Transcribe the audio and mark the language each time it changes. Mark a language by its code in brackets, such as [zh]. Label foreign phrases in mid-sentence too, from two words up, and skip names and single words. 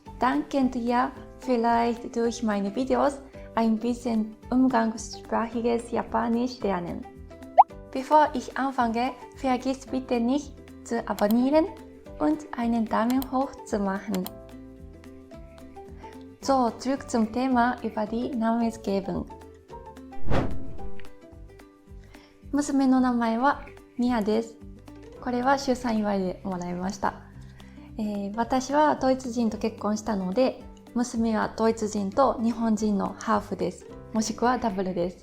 [de] Dann könnt ihr vielleicht durch meine Videos ein bisschen umgangssprachiges Japanisch lernen. Bevor ich anfange, vergiss bitte nicht zu abonnieren und einen Daumen hoch zu machen. So, zurück zum Thema über die Namensgebung. [ja] 娘の名前はミアです。これは出産祝いでもらいました。私はドイツ人と結婚したので、娘はドイツ人と日本人のハーフです。もしくはダブルです。